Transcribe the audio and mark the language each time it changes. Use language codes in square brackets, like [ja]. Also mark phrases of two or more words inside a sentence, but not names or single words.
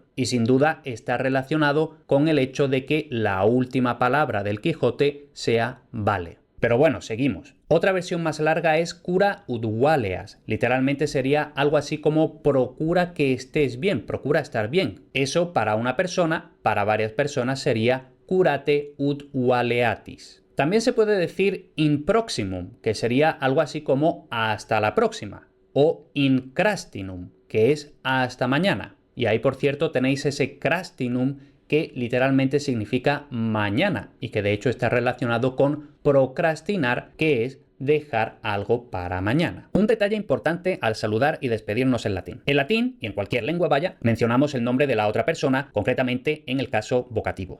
[es] Y sin duda está relacionado con el hecho de que la última palabra del Quijote sea vale. Pero bueno, seguimos. Otra versión más larga es [la] cura ut valeas. [es] Literalmente sería algo así como procura que estés bien, procura estar bien. Eso para una persona, para varias personas sería [la] curate ut valeatis. [es] También se puede decir [la] in proximum, [es] que sería algo así como hasta la próxima, o [la] in crastinum, [es] que es hasta mañana. Y ahí, por cierto, tenéis ese crastinum que literalmente significa mañana y que de hecho está relacionado con procrastinar, que es dejar algo para mañana. Un detalle importante al saludar y despedirnos en latín. En latín, y en cualquier lengua vaya, mencionamos el nombre de la otra persona, concretamente en el caso vocativo.